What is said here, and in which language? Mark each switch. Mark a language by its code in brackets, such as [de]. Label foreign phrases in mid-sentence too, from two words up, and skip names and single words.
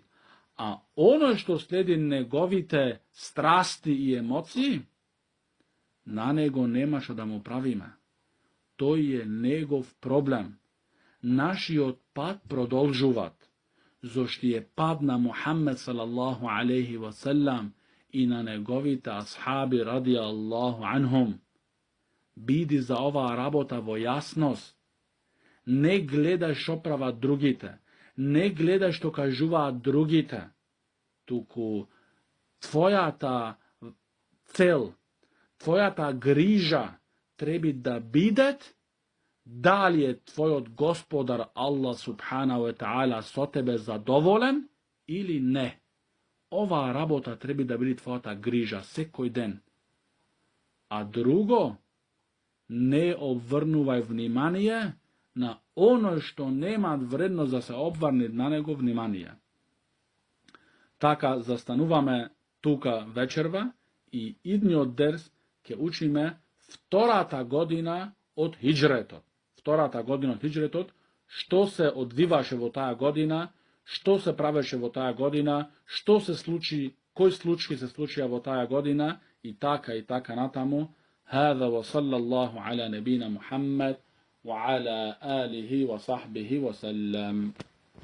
[mk] А оној што следи неговите страсти и емоции, на него нема што да му правиме. Тој е негов проблем. Нашиот пат продолжуват, зошто е пат на Мухаммед [ar] صلى الله عليه وسلم [mk] и на неговите асхаби [ar] رضي الله عنهم. [mk] Биди за оваа работа во јасност. Не гледај што прават другите, не гледај што кажуваат другите, туку твојата цел, твојата грижа треба да бидет дали е твојот Господар Аллах [ar] سبحانه وتعالى [mk] со тебе задоволен или не. Оваа работа треба да биде твојата грижа секој ден. А друго, не обврнувај внимание на оно што нема вредност да се обврне на него внимание. Така застануваме тука вечерва и идниот дерс ќе учиме втората година од хиџретот. Втората година од хиџретот, што се одвиваше во таа година, што се правеше во таа година, што се случи, кои случаи се случија во таа година и така натаму. [ar] هذا وصلى الله على نبينا محمد وعلى آله وصحبه وسلم.